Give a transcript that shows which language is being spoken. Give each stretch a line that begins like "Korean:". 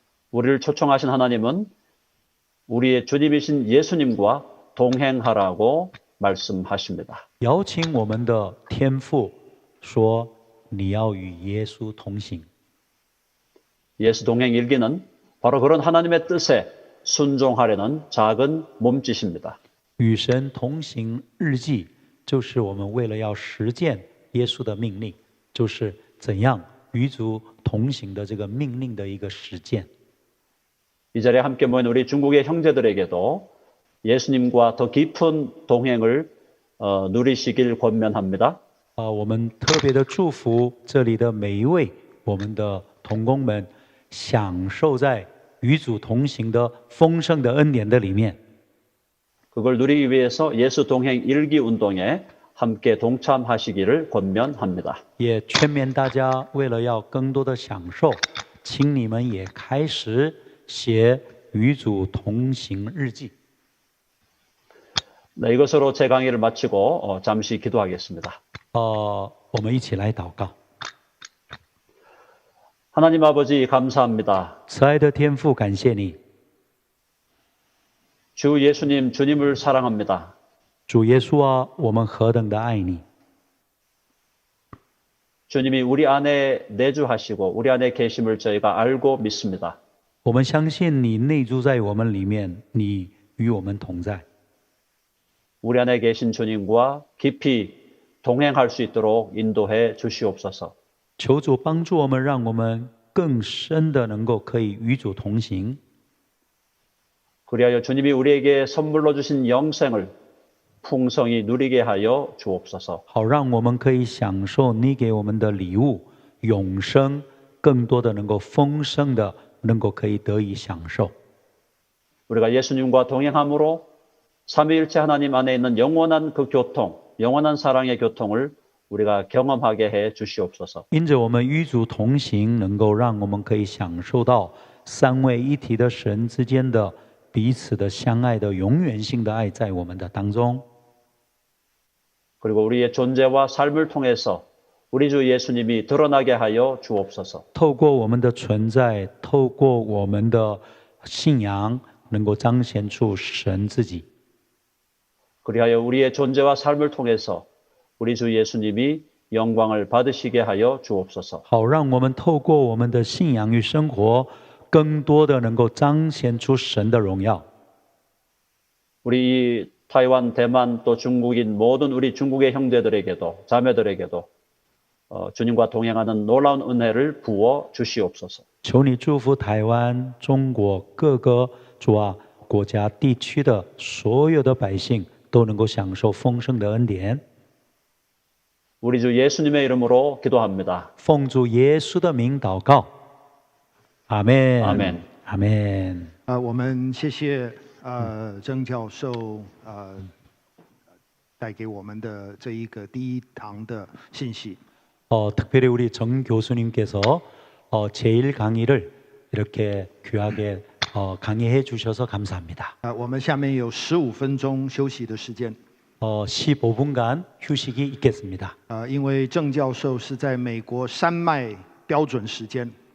Korean: 우리를 초청하신 하나님은 우리의 주님이신 예수님과 동행하라고 말씀하십니다.
Chinese: 邀请我们的天父说：“你要与耶稣同行。”
Korean: 예수 동행 일기는 바로 그런 하나님의 뜻에 순종하려는 작은 몸짓입니다.
Chinese: 与神同行日记，就是我们为了要实践耶稣的命令，就是怎样与主同行的这个命令的一个实践。
Korean: 이 자리에 함께 모인 우리 중국의 형제들에게도 예수님과 더 깊은 동행을 누리시길 권면합니다.
Chinese: 我们特别的祝福这里的每一位我们的同工们，享受在与主同行的丰盛的恩典的里面。
Korean: 그걸 누리기 위해서 예수 동행 일기 운동에 함께 동참하시기를 권면합니다.
Chinese: 也劝勉大家，为了要更多的享受，请你们也开始写与主同行日记。
Korean: 네, 이것으로 제 강의를 마치고 잠시 기도하겠습니다.
Chinese: 我们一起来祷告。
Korean: 하나님 아버지 감사합니다.
Chinese: 慈爱的天父，感谢你，
Korean: 주 예수님 주님을 사랑합니다.
Chinese: 主耶稣啊，我们何等的爱你！
Korean: 주님이 우리 안에 내주하시고 우리 안에 계심을 저희가 알고 믿습니다.
Chinese: 我们相信你内住在我们里面，你与我们同在。
Korean: 우리 안에 계신 주님과 깊이 동행할 수 있도록 인도해 주시옵소서.
Chinese: 求主帮助我们，让我们更深的能够可以与主同行。
Korean: 그리하여 주님이 우리에게 선물로 주신 영생을 풍성히 누리게 하여 주옵소서.
Chinese: 好让我们可以享受你给我们的礼物永生，更多的能够丰盛的能够可以得以享受。
Korean: 우리가 예수님과 동행함으로 삼위일체 하나님 안에 있는 영원한 그 교통, 영원한 사랑의 교통을 우리가 경험하게 해 주시옵소서.
Chinese: 因着我们与主同行，能够让我们可以享受到三位一体的神之间的彼此的相爱的永远性的爱在我们的当中。
Korean: 그리고 우리의 존재와 삶을 통해서 우리 주 예수님이 드러나게 하여 주옵소서.
Chinese: 透过我们的存在，透过我们的信仰，能够彰显出神自己。
Korean: 그리하여 우리의 존재와 삶을 통해서 우리 주 예수님이 영광을 받으시게 하여 주옵소서.
Chinese: 好让我们透过我们的信仰与生活，更多的能够彰显出神的荣耀。
Korean: 우리 타이완, 대만 또 중국인 모든 우리 중국의 형제들에게도 자매들에게도 주님과 동행하는 놀라운 은혜를 부어 주시옵소서.
Chinese: 求你祝福台湾、中国各个国家地区的所有的百姓都能够享受丰盛的恩典。
Korean: 우리 주 예수님의 이름으로 기도합니다.
Chinese: 奉主耶稣的名祷告，阿门，阿门，阿门。我们谢谢曾教授带给我们的这一个第一堂的信息。
Korean: 특별히 우리 정 교수님께서 제1 강의를 이렇게 귀하게 강의해 주셔서 감사합니다.
Chinese: 我们下面有15分钟休息的时间。
Korean: 15분간 휴식이 있겠습니다.
Chinese: 因为郑教授是在美国山脉标准时间。